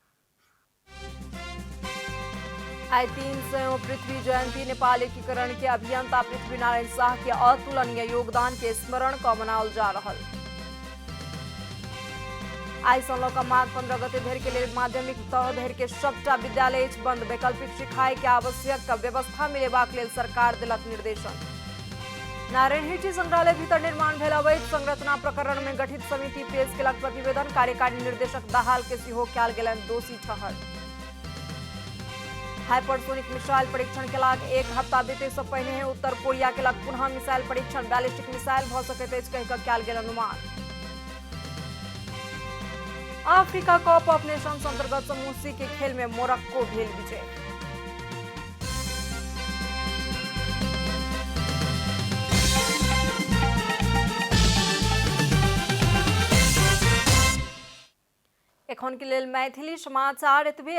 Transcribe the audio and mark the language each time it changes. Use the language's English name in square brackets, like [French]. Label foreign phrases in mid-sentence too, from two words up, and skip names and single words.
[Maithili] आई 300 पृथ्वी जयंती नेपाल एकीकरण के अभियंता पृथ्वीनारायण शाह के अतुलनीय योगदान के स्मरण क मनाओल जा रहल। आई सँ लऽ कऽ माघ 15 गते धरि के लेल माध्यमिक तह धरि के सबटा विद्यालय बंद। वैकल्पिक सिखाई के आवश्यक व्यवस्था मिलेबाक लेल सरकार देलक निर्देशन। नारायण हिटी संग्रहालय भीतर निर्माण भेल अवैध संरचना प्रकरण में गठित समिति पेश केलक प्रतिवेदन। कार्यकारी निर्देशक दाहाल के सेहो कयल गेलनि दोषी ठहर। हाइपरसोनिक मिसाइल परीक्षण केलाक 1 हफ्ता बीते से पहिने उत्तर कोरिया केलक पुनः मिसाइल परीक्षण। बैलिस्टिक मिसाइल भऽ सकैत अछि कहि कऽ कयल गेल अनुमान। अफ्रीका कप ऑफ नेशंस अंतर्गत समूह सी के खेल में मोरक्को भेल विजय। एखन के लेल मैथिली समाचार एतबे।